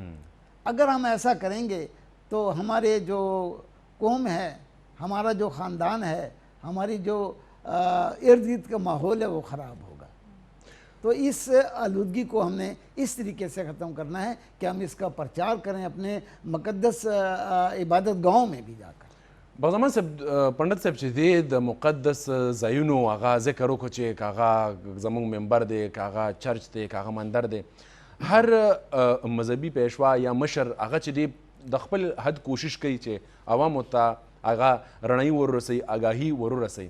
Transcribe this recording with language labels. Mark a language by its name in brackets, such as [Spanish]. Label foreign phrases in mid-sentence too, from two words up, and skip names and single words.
[Urdu] اگر ہم ایسا کریں گے تو ہمارے جو قوم ہے، ہمارا جو خاندان ہے، ہماری جو ارد گرد کا ماحول ہے وہ خراب ہوگا. تو اس آلودگی کو ہم نے اس طریقے سے ختم کرنا ہے کہ ہم اس کا پرچار کریں اپنے مقدس عبادت گاہوں میں بھی جا کر. [Pashto] بغزمان صاحب، پنډت صاحب چې دی د مقدس ځایونو هغه ذکر وکړو چې که هغه زموږ منبر دی، که هغه چرچ دی، که هغه مندر دی، هر مذهبي پیشوا یا مشر هغه چې دی د خپل حد کوشش کوي چې عوامو ته هغه رڼایي وررسوي، آګاهي وررسوي.